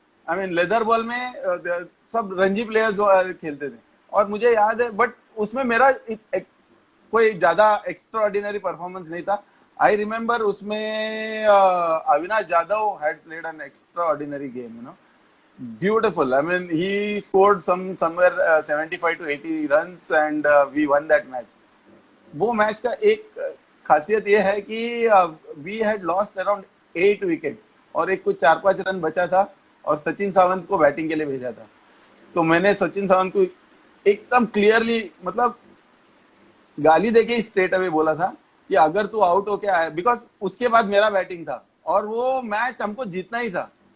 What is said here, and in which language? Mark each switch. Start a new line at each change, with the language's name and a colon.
Hindi: I mean leather ball में सब Ranji players खेलते थे और मुझे याद है बट उसमें मेरा कोई ज्यादा एक्स्ट्रा ऑर्डिनरी परफॉर्मेंस नहीं था.
English: I remember उसमें Avinash Yadav had played an extraordinary game you know. Beautiful. I mean he scored somewhere 75 to 80 runs and we won that match.
Hindi: वो मैच का एक खासियत ये है कि we had lost around 8 wickets और एक कुछ 4-5 रन बचा था और सचिन सावंत को बैटिंग के लिए भेजा था. तो मैंने सचिन सावंत को एकदम क्लियरली मतलब गाली देके ही स्ट्रेट अवे बोला था कि अगर तू आउट होके आया, बिकॉज उसके बाद मेरा बैटिंग था और वो मैच हमको जीतना ही था.